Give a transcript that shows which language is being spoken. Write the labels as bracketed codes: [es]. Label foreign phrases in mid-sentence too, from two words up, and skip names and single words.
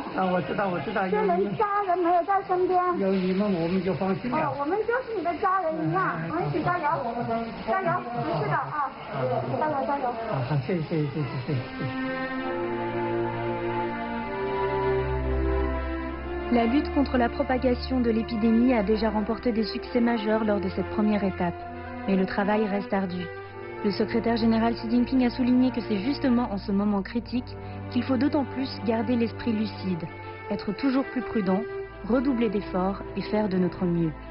[zh] 我知道。这人家人没有在身边。有你们，我们就放心了。我们就是你的家人一样，我们一起加油，加油，没事的啊，加油。好，谢谢。 [fr] La lutte contre la propagation de l'épidémie a déjà remporté des succès majeurs lors de cette première étape, mais le travail reste ardu. Le secrétaire général Xi Jinping a souligné que c'est justement en ce moment critique qu'il faut d'autant plus garder l'esprit lucide, être toujours plus prudent, redoubler d'efforts et faire de notre mieux.